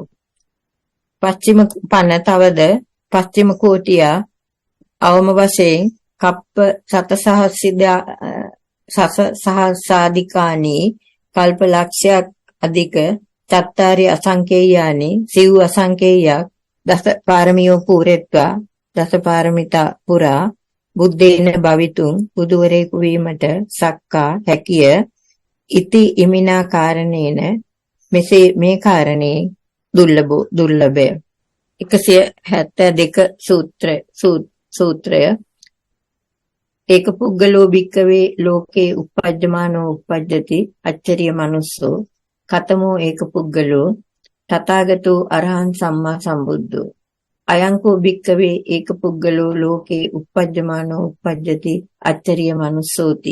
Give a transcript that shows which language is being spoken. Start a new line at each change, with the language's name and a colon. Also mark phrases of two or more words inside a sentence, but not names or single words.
Pali: පච්චිම පන
Sinhala: තවද
Pali: පච්චිම කෝටියා
Sinhala: අවම වශයෙන්
Pali: කප්ප සතසහස්සාධිකානි
Sinhala: කල්ප ලක්ෂයක් අධික
Pali: චත්තාරි අසංකේයානි
Sinhala: සිව් අසංකේයයක්
Pali: දස පාරමියෝ පූරෙත්වා
Sinhala: දස පාරමිතා පුරා
Pali: බුද්ධේන භවිතුම්
Sinhala: බුදුවරයෙකු වීමට සක්කා හැකිය.
Pali: ඉති ඉමිනා කාරණේන
Sinhala: මෙසේ මේ කාරණේ දුර්ලභය.
Pali: 172 සූත්‍රය ඒක පුද්ගලෝ භික්කවේ ලෝකේ uppajjamaano uppajjati අච්චරිය මනුස්සෝ කතමෝ ඒක පුද්ගලෝ තථාගතෝ අරහං සම්මා සම්බුද්ධෝ අයංකෝ භික්කවේ ඒක පුද්ගලෝ ලෝකේ uppajjamaano uppajjati අච්චරිය මනුස්සෝති.